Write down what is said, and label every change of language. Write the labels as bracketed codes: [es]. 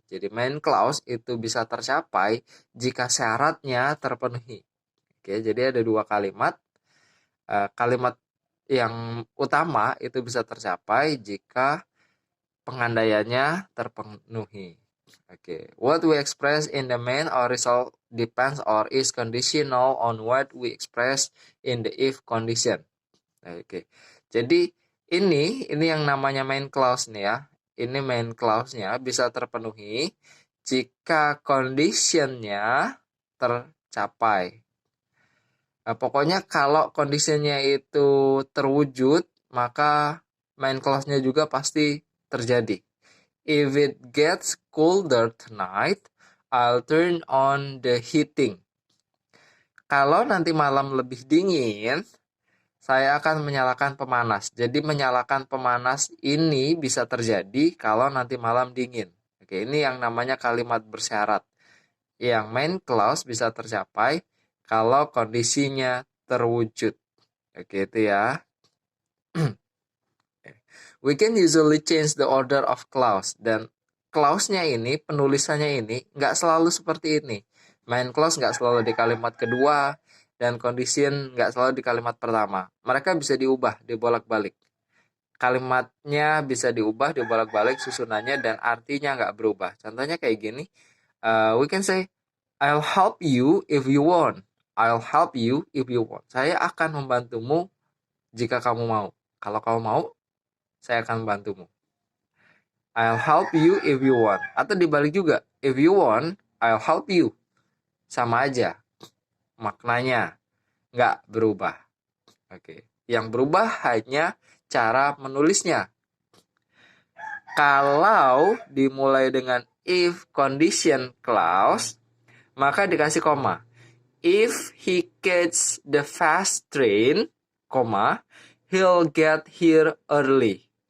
[id] Jadi main clause itu bisa tercapai jika syaratnya terpenuhi. Oke, jadi ada 2 kalimat. Kalimat yang utama itu bisa tercapai jika pengandaiannya terpenuhi. [en] Okay. What we express in the main or result depends or is conditional on what we express in the if condition. [id] Okay. Jadi ini yang namanya main clause nih ya. Ini main clause-nya bisa terpenuhi jika condition-nya tercapai. Pokoknya kalau kondisinya itu terwujud, maka main clause-nya juga pasti terjadi. [en] If it gets colder tonight, I'll turn on the heating. [id] Kalau nanti malam lebih dingin, saya akan menyalakan pemanas. Jadi menyalakan pemanas ini bisa terjadi kalau nanti malam dingin. Oke, ini yang namanya kalimat bersyarat. Yang main clause bisa tercapai kalau kondisinya terwujud. Oke, itu ya. [en] We can usually change the order of clause. [id] Dan clause-nya ini, penulisannya ini, nggak selalu seperti ini. Main clause nggak selalu di kalimat kedua, dan condition nggak selalu di kalimat pertama. Mereka bisa diubah, dibolak-balik. Kalimatnya bisa diubah, dibolak-balik susunannya, dan artinya nggak berubah. Contohnya kayak gini, [en] we can say, I'll help you if you want. I'll help you if you want. [id] Saya akan membantumu jika kamu mau. Kalau kamu mau, saya akan membantumu. [en] I'll help you if you want. [id] Atau dibalik juga, [en] if you want, I'll help you. [id] Sama aja. Maknanya nggak berubah. Oke. Yang berubah hanya cara menulisnya. Kalau dimulai dengan if condition clause, maka dikasih koma. [en] If he catch the fast train, koma, he'll get here early.